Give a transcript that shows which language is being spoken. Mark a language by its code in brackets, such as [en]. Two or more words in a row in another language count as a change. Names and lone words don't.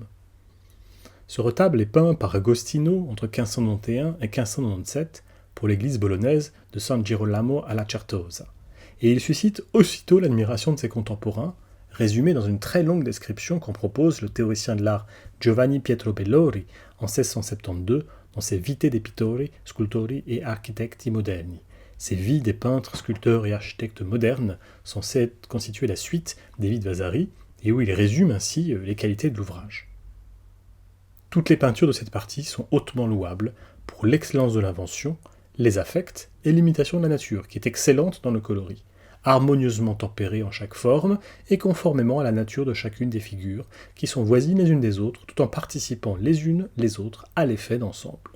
[fr] Ce retable est peint par Agostino entre 1591 et 1597 pour l'église bolognaise de San Girolamo alla Certosa, et il suscite aussitôt l'admiration de ses contemporains, résumée dans une très longue description qu'en propose le théoricien de l'art Giovanni Pietro Bellori en 1672 dans ses Vite dei pittori, scultori e architetti moderni, ces vies des peintres, sculpteurs et architectes modernes, censées constituer la suite des vies de Vasari, et où il résume ainsi les qualités de l'ouvrage. Toutes les peintures de cette partie sont hautement louables pour l'excellence de l'invention, les affects et l'imitation de la nature, qui est excellente dans le coloris, harmonieusement tempérée en chaque forme et conformément à la nature de chacune des figures, qui sont voisines les unes des autres, tout en participant les unes les autres à l'effet d'ensemble.